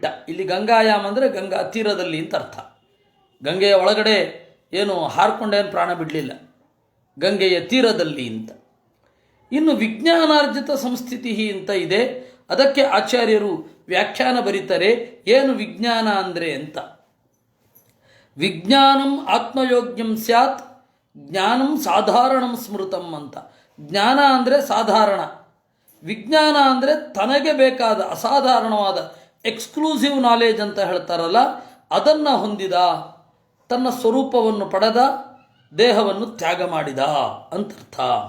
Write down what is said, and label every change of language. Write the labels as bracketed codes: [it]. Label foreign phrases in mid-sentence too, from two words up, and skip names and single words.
[kn] ಇಲ್ಲಿ ಗಂಗಾಯಾಮ್ ಅಂದರೆ ಗಂಗಾ ತೀರದಲ್ಲಿ ಅಂತ ಅರ್ಥ. ಗಂಗೆಯ ಒಳಗಡೆ ಏನು ಹಾರ್ಕೊಂಡೇನು ಪ್ರಾಣ ಬಿಡಲಿಲ್ಲ, ಗಂಗೆಯ ತೀರದಲ್ಲಿ ಅಂತ. ಇನ್ನು [sa] ವಿಜ್ಞಾನಾರ್ಜಿತ ಸಂಸ್ಥಿತಿ [kn] ಅಂತ ಇದೆ, ಅದಕ್ಕೆ ಆಚಾರ್ಯರು ವ್ಯಾಖ್ಯಾನ ಬರೀತಾರೆ, ಏನು ವಿಜ್ಞಾನ ಅಂದರೆ ಅಂತ. [sa] ವಿಜ್ಞಾನಂ ಆತ್ಮಯೋಗ್ಯಂ ಸ್ಯಾತ್ ಜ್ಞಾನಂ ಸಾಧಾರಣಂ ಸ್ಮೃತಂ ಅಂತ. [kn] ಜ್ಞಾನ ಅಂದರೆ ಸಾಧಾರಣ, ವಿಜ್ಞಾನ ಅಂದರೆ ತನಗೆ ಬೇಕಾದ ಅಸಾಧಾರಣವಾದ [en] exclusive knowledge [kn] ಅಂತ ಹೇಳ್ತಾರಲ್ಲ, ಅದನ್ನು ಹೊಂದಿದ, ತನ್ನ ಸ್ವರೂಪವನ್ನು ಪಡೆದ, ದೇಹವನ್ನು ತ್ಯಾಗ ಮಾಡಿದ ಅಂತರ್ಥ.